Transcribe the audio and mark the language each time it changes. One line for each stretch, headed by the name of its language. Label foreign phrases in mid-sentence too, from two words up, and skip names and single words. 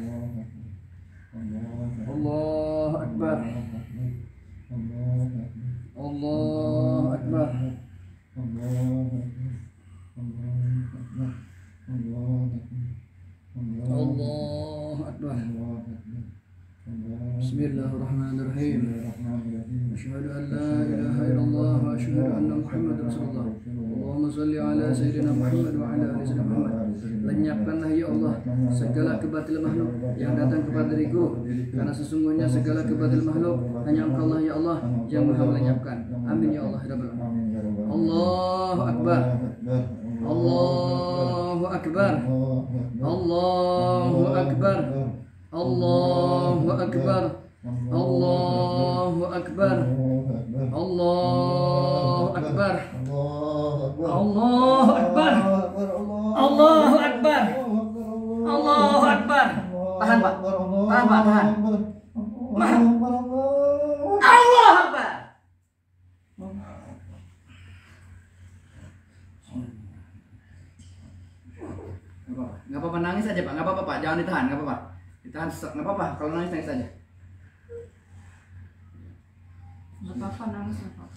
Arabic: الله أكبر. الله أكبر. الله أكبر. بسم الله الرحمن الرحيم. أشهد أن لا إله إلا الله وأشهد أن محمدا رسول الله. اللهم صل على سيدنا محمد وعلى آل سيدنا محمد.
Indonesian: Lenyapkanlah
Arabic: يا الله
Indonesian: segala kebatilan makhluk yang datang kepada diriku, karena sesungguhnya segala kebatilan makhluk hanya Engkau lah
Arabic: يا الله
Indonesian: yang Maha melenyapkan.
Arabic: آمين يا الله يا رب العالمين. الله أكبر. الله أكبر. الله أكبر. الله أكبر. الله أكبر. الله أكبر. الله أكبر. الله أكبر. الله أكبر.
Indonesian: Tahan Pak. Tahan Pak, tahan.
Arabic: الله أكبر.
Indonesian: Nggak apa-apa, nangis aja Pak, nggak apa-apa Pak, jangan ditahan, nggak apa-apa. Ditahan sesak, nggak apa-apa, kalau nangis nangis aja. Nggak apa-apa, nangis nggak apa-apa.